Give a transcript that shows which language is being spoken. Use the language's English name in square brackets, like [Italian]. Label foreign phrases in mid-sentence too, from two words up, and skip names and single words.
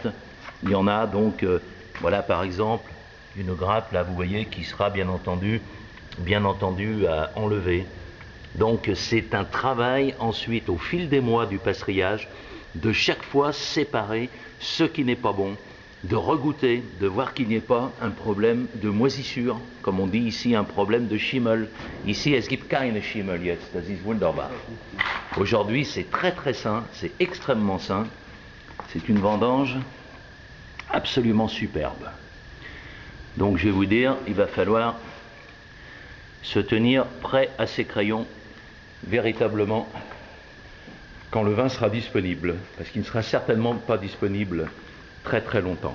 [French] Il y en a donc, voilà par exemple, une grappe là, vous voyez, qui sera bien entendu à enlever. Donc c'est un travail ensuite au fil des mois du passerillage de chaque fois séparer ce qui n'est pas bon, de regoûter, de voir qu'il n'y ait pas un problème de moisissure, comme on dit ici, un problème de Schimmel. Ici, [German] es gibt keine Schimmel jetzt, das ist wunderbar. [French] Aujourd'hui, c'est très sain, c'est extrêmement sain. C'est une vendange absolument superbe. Donc je vais vous dire, il va falloir se tenir prêt à ses crayons véritablement quand le vin sera disponible, parce qu'il ne sera certainement pas disponible très longtemps.